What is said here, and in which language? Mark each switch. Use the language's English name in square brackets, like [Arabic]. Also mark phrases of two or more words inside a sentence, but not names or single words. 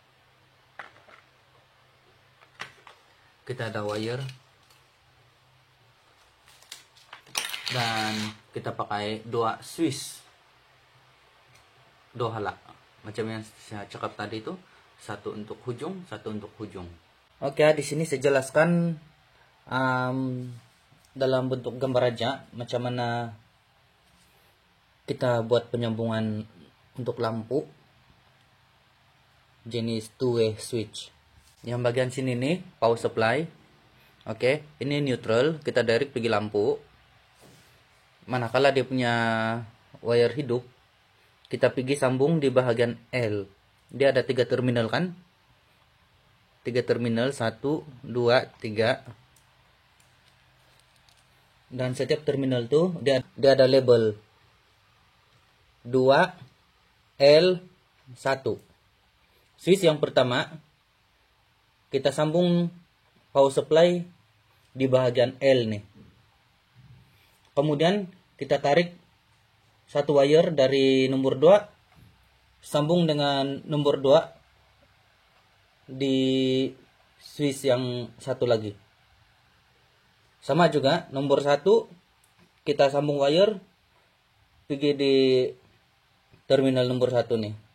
[Malay] Kita ada wire dan kita pakai 2 switch 2 hala macam yang saya cakap tadi itu, satu untuk hujung, satu untuk hujung. Oke, di sini saya jelaskan dalam bentuk gambar aja macam mana kita buat penyambungan untuk lampu jenis [English] two-way switch. [Malay] Yang bagian sini nih [English] power supply. [Malay] Oke, ini neutral, kita direct pergi lampu. Manakala dia punya wire hidup, kita pergi sambung di bahagian L. Dia ada 3 terminal kan? 3 terminal, 1, 2, 3. Dan setiap terminal tuh dia ada label 2, L, 1. Switch yang pertama kita sambung [English] power supply [Malay] di bahagian L nih. Kemudian kita tarik satu wire dari nomor 2 sambung dengan nomor 2 di switch yang satu lagi. Sama juga nomor 1 kita sambung wire pergi di terminal nomor 1 nih.